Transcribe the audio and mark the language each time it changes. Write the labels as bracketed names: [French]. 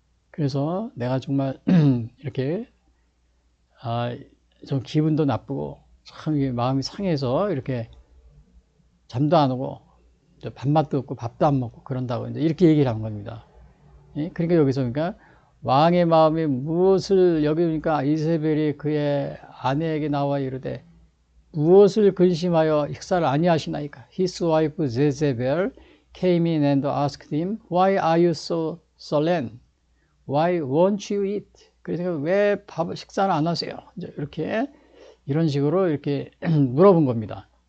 [Korean] 그래서 내가 정말 이렇게 좀 기분도 나쁘고 참 마음이 상해서 이렇게 잠도 안 오고 밥맛도 없고 밥도 안 먹고 그런다고 이제 이렇게 얘기를 한 겁니다. 그러니까 여기서 그러니까 왕의 마음에 무엇을, 여기 보니까 이세벨이 그의 아내에게 나와 이르되 무엇을 근심하여 식사를 아니하시나이까. [English] His wife Jezebel came in and asked him, Why are you so sullen? Why won't you eat? [Korean] 그래서 왜 식사를 안 하세요? 이제 이런 식으로 이렇게 물어본 겁니다.